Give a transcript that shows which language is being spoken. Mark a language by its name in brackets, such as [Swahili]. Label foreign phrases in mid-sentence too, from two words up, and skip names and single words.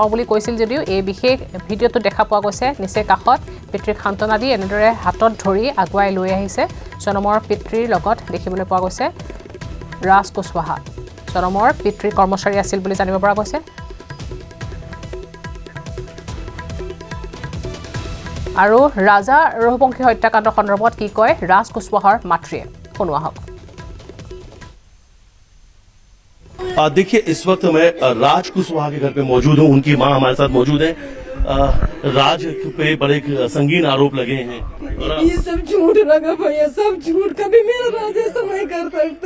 [Assamese] বুলি কৈছিল যদিও এই বিশেষ ভিডিঅ'টো দেখা পোৱা গৈছে নিচেই কাষত পিতৃক সান্তনা দি এনেদৰে হাতত ধৰি আগুৱাই লৈ আহিছে সোনমৰ পিতৃৰ লগত দেখিবলৈ পোৱা গৈছে ৰাজ কুশৱাহা সোনমৰ পিতৃৰ কৰ্মচাৰী আছিল বুলি জানিব পৰা গৈছে আৰু ৰাজা ৰঘুবংশী হত্যাকাণ্ড সন্দৰ্ভত কি কয় ৰাজ কুশৱাহাৰ মাতৃয়ে শুনোৱা হওক [Hindi] देखिए इस वक्त मैं राज कुशवाहा के घर पे मौजूद हूँ उनकी मां हमारे साथ मौजूद है राज पे बड़े संगीन आरोप लगे हैं ये सब झूठ लगा भैया सब झूठ कभी मेरा राज ऐसा नहीं कर सकता